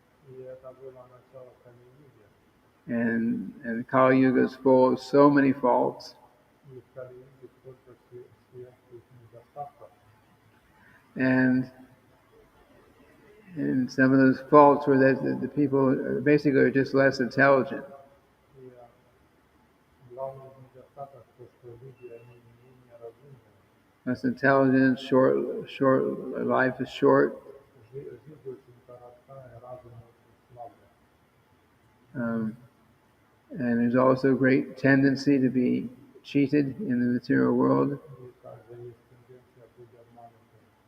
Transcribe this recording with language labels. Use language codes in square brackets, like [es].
[ru] И это было начало Кали-юги. [en] and Kali Yuga is full of so many faults, [ru] И в Кали-юге столько всех недостатков. [en] and some of those faults were that the people basically are just less intelligent. [ru] И главный из недостатков то, что люди, они менее разумные. [en] Less intelligent, short life is short. [ru] Жизнь очень коротка, и разум очень слабый. [en] And there's also great tendency to be cheated in the material world. [ru] И также есть тенденция быть обманутым.